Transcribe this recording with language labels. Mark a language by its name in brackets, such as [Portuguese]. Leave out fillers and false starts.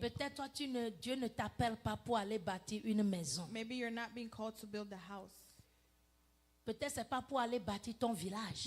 [French] peut-être toi, Dieu ne t'appelle pas pour aller bâtir une maison. [English] maybe you're not being called to build a house. [French] Peut-être c'est pas pour aller bâtir ton village.